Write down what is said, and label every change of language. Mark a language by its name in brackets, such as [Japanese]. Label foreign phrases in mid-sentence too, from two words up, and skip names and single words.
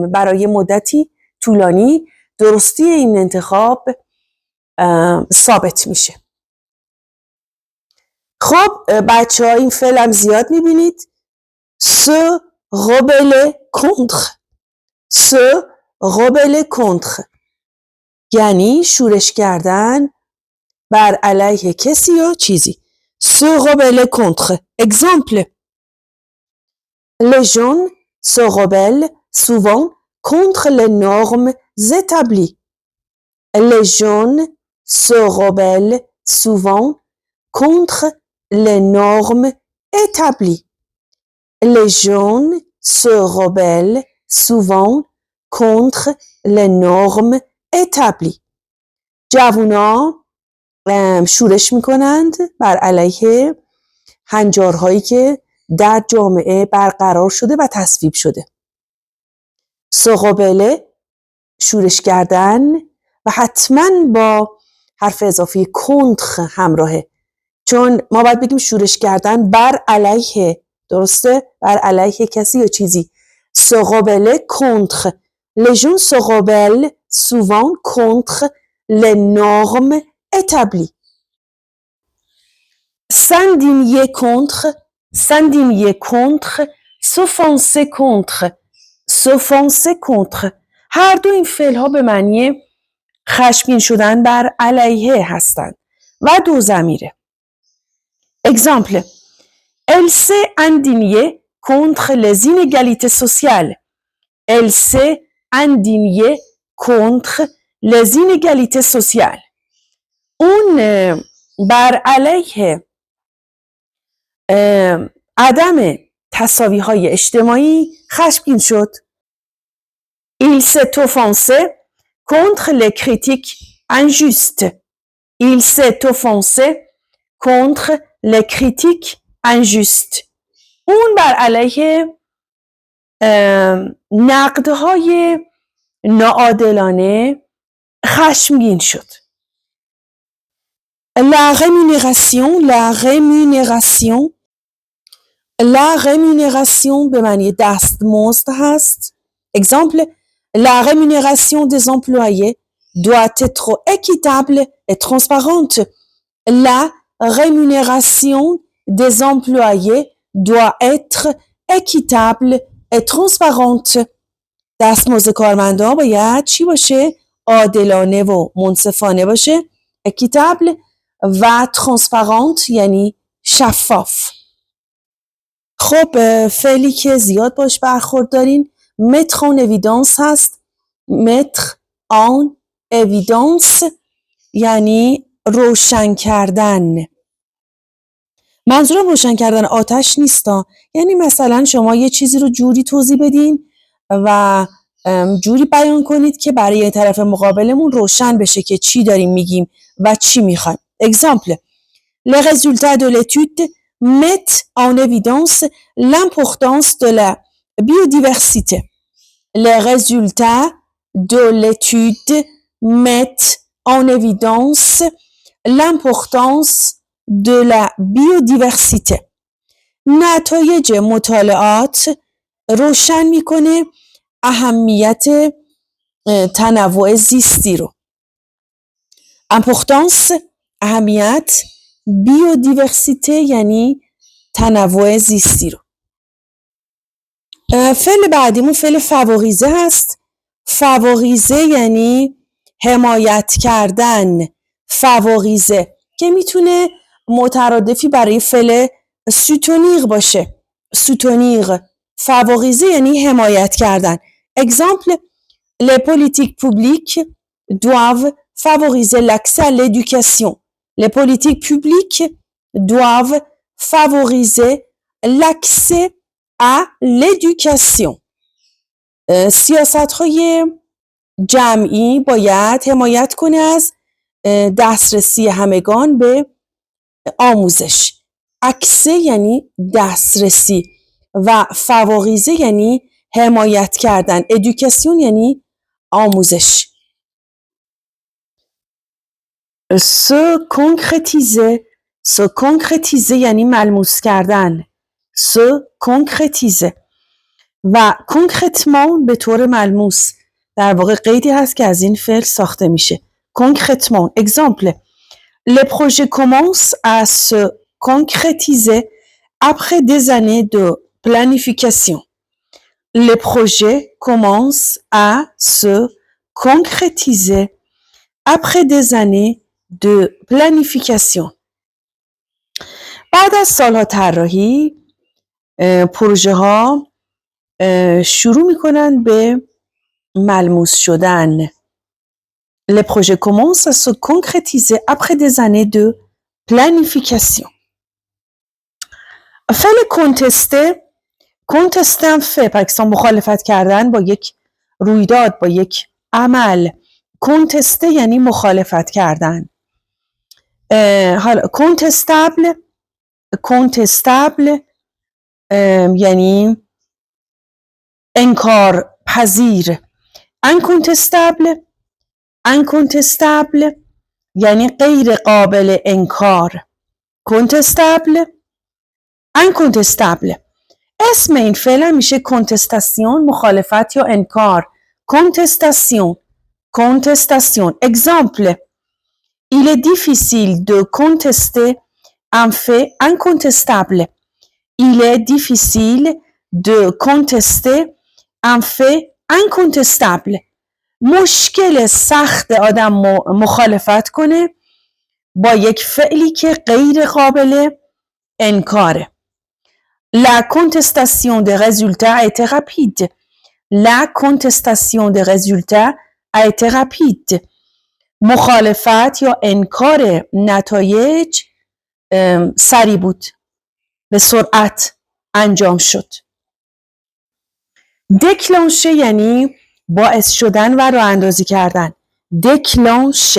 [Persian] برای مدتی طولانی درستی این انتخاب ثابت میشه. خب بچه ها این فعل هم زیاد میبینید. [French] se rebeller contre. se rebeller contre [Persian] یعنی شورش کردن بر علیه کسی یا چیزی. [French] se rebeller contre. Exemple. Les jeunes se rebellent souvent contre les normes établies. Les jeunes se rebellent souvent contre les normes établies. Les jeunes se rebellent souvent contre les normes établies. [Persian] جوونا شورش میکنند بر علیه هنجارهایی که در جامعه برقرار شده و تصویب شده. سقابله شورش کردن و حتما با حرف اضافی کنتر همراهه، چون ما باید بگیم شورش کردن بر علیه، درسته؟ بر علیه کسی یا چیزی. سقابله کنتر. [French] Les gens se rebellent souvent contre les normes établies. S'indigner contre, s'offenser contre, s'offenser contre. [Persian] هر دو این فعل ها به معنی خشمگین شدن بر علیه هستند و دو ضمیره. [French] Exemple. Elle s'est indignée contre les inégalités sociales. Elle s'est indignée contre les inégalités sociales. [Persian] اون بر علیه عدم تساوی های اجتماعی خشمگین شد. [French] Il s'est offensé contre les critiques injustes. Il s'est offensé contre les critiques injustes. [Persian] اون بر علیه نقدهای ناعادلانه خشمگین شد. [French] La rémunération [Persian] به معنی دستمزد هست. [French] Exemple, la rémunération des employés doit être équitable et transparente. La rémunération des employés doit être équitable et transparente. [Persian] دستمزد کارمندان باید چی باشه؟ عادلانه و منصفانه باشه. équitable و transparente یعنی شفاف. خب فعلی که زیاد باش برخورد دارین [French] mettre en évidence [Persian] هست. [French] mettre en évidence [Persian] یعنی روشن کردن. منظورم روشن کردن آتش نیستا، یعنی مثلا شما یه چیزی رو جوری توضیح بدین و جوری بیان کنید که برای طرف مقابلمون روشن بشه که چی داریم میگیم و چی میخوایم. [French] Exemple. Les résultats de l'étude mettent en évidence l'importance de la biodiversité. Les résultats de l'étude mettent en évidence l'importance de la biodiversité. [Persian] نتایج مطالعات روشن میکنه اهمیت تنوع زیستی رو. Importance اهمیت، biodiversité یعنی تنوع زیستی رو. فعل بعدیمون فعل فاوریزه هست. فاوریزه یعنی حمایت کردن. فاوریزه که میتونه مترادفی برای فعل سوتونیر باشه. سوتونیر. فاوریزه یعنی حمایت کردن. [French] Exemple, les politiques publiques doivent favoriser l'accès à l'éducation. Les politiques publiques doivent favoriser l'accès à l'éducation. [Persian] سیاست‌های جمعی باید حمایت کنه از دسترسی همگان به آموزش. اکسه یعنی دسترسی و فاوریزه یعنی حمایت کردن. ادوکاسیون یعنی آموزش. [French] se concrétiser [Persian] یعنی ملموس کردن. [French] se concrétiser [Persian] و concrètement به طور ملموس، در واقع قیدی هست که از این فعل ساخته میشه. [French] concrètement. Exemple. Les projets commencent à se concrétiser après des années de planification. Les projets commencent à se concrétiser après des années de planification. [Persian] بعد از سالها طراحی پروژه ها شروع میکنن به ملموس شدن. [French] Les projets commencent à se concrétiser après des années de planification. [Persian] فعل contester هم فعل، [French] par exemple [Persian] مخالفت کردن با یک رویداد، با یک عمل. contester یعنی مخالفت کردن. حالا contestable یعنی انکار پذیر. uncontestable یعنی غیر قابل انکار. uncontestable اسم این فعل میشه contestation، مخالفت یا انکار. [French] contestation. Exemple: il est difficile de contester un fait incontestable. Il est difficile de contester un fait incontestable. [Persian] مشکل سخت آدم مخالفت کنه با یک فعلی که غیر قابل انکاره. [French] La contestation des résultats a été rapide. La contestation des résultats a été rapide. [Persian] مخالفت یا انکار نتایج سریع بود، به سرعت انجام شد. déclencher یعنی باعث شدن و راه اندازی کردن. [French] déclencher.